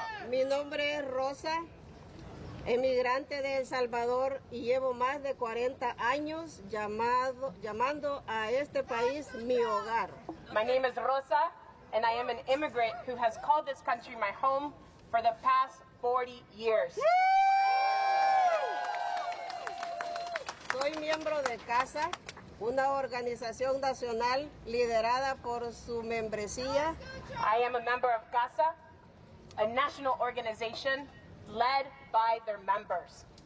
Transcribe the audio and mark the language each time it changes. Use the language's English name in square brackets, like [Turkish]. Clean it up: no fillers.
[Spanish] Mi nombre es Rosa, emigrante de El Salvador, y llevo más de 40 años llamando a este país mi hogar. [English] My name is Rosa, and I am an immigrant who has called this country my home for the past 40 years. [Spanish] Soy miembro de CASA, una organización nacional liderada por su membresía, [English] I am a member of CASA, a national organization led by their members,